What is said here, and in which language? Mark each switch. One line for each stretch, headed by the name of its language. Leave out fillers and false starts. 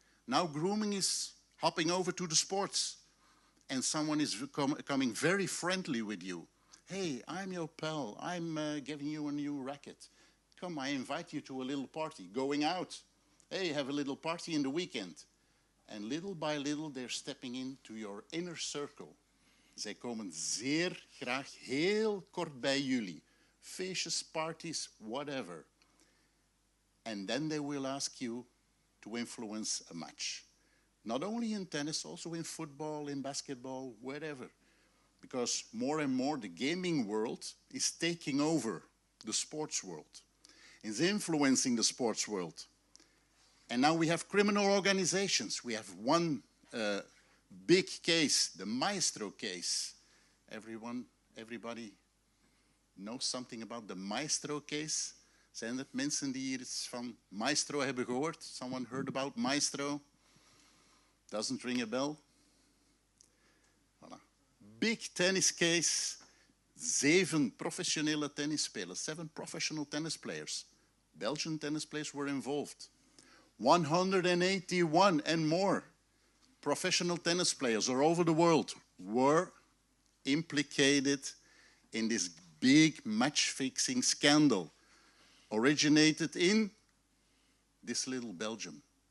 English: Now grooming is hopping over to the sports and someone is becoming very friendly with you. Hey, I'm your pal. I'm giving you a new racket. Come, I invite you to a little party. Going out. Hey, have a little party in the weekend. And little by little, they're stepping into your inner circle.
Dutch: Zij komen zeer graag heel kort bij jullie. Feestjes, parties, whatever.
English: And then they will ask you to influence a match. Not only in tennis, also in football, in basketball, wherever. Because more and more the gaming world is taking over the sports world. Is influencing the sports world. And now we have criminal organizations. We have one big case, the Maestro case. Everybody knows something about the Maestro case?
Dutch: Zijn er mensen die hier iets van Maestro hebben gehoord?
English: Someone heard about Maestro? Doesn't ring a bell? Voilà. Big tennis case.
Dutch: 7 professionele tennisspelers.
English: 7 professional tennis players. Belgian tennis players were involved. 181 and more professional tennis players all over the world were implicated in this big match-fixing scandal originated in this little Belgium.